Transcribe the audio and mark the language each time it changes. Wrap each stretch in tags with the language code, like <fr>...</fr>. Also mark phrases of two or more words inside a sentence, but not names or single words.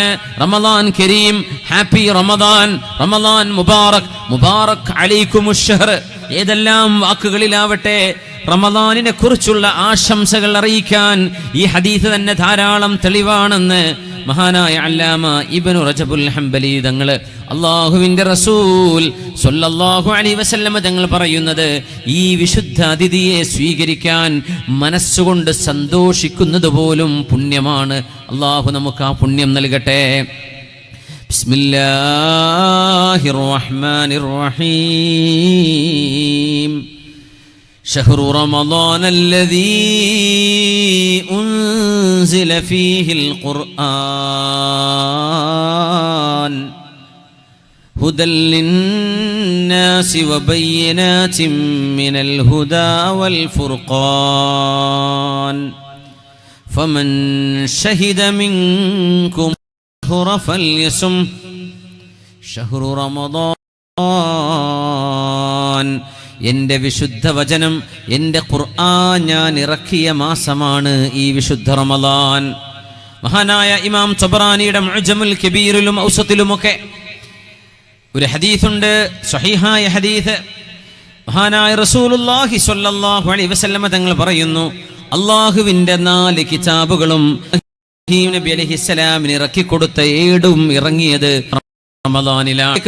<ar>رمضان كريم,</ar> <ml>ഹാപ്പി റമളാൻ,</ml> <ar>رمضان مبارك, مبارك عليكم الشهر,</ar> <ml>ഏതെല്ലാം വാക്കുകളിലാവട്ടെ റമളാനിനെ കുറിച്ചുള്ള ആശംസകൾ അറിയിക്കാൻ ഈ ഹദീസ് തന്നെ ധാരാളം തെളിവാണെന്ന് മഹാനായ അല്ലാമ ഇബ്നു റജബുൽ ഹംബലി തങ്ങൾ, അല്ലാഹുവിന്റെ റസൂൽ</ml> <ar>صلى الله عليه وسلم</ar> <ml>തങ്ങൾ പറയുന്നത്, ഈ വിശുദ്ധ അതിഥിയെ സ്വീകരിക്കാൻ മനസ്സുകൊണ്ട് സന്തോഷിക്കുന്നത് പോലും പുണ്യമാണ്. അല്ലാഹു നമുക്ക് ആ പുണ്യം നൽകട്ടെ.</ml> <ar>بسم الله الرحمن الرحيم. شهر رمضان الذي أنزل فيه القرآن هدى للناس وبينات من الهدى والفرقان فمن شهد منكم الشهر فليصم شهر رمضان,</ar> <ml>എൻ്റെ വിശുദ്ധ വചനം, എൻ്റെ ഖുർആൻ ഞാൻ ഇറക്കിയ മാസമാണ് ഈ വിശുദ്ധ റമളാൻ. മഹാനായ ഇമാം തബറാനിയുടെ മുഅ്ജമുൽ കബീറിലും ഔസത്തിലുമൊക്കെ ഒരു ഹദീസുണ്ട്, സ്വഹീഹായ ഹദീസ്. മഹാനായ റസൂലുള്ളാഹി</ml> <ar>صلى الله عليه وسلم</ar> <ml>തങ്ങൾ പറയുന്നു, അല്ലാഹുവിൻ്റെ 4 കിതാബുകളും ഇബ്രാഹിം നബി അലൈഹിസ്സലാമിന് ഇറക്കിക്കൊടുത്ത ഏടും ഇറങ്ങിയത് റമളാനിലേക്ക്.</ml>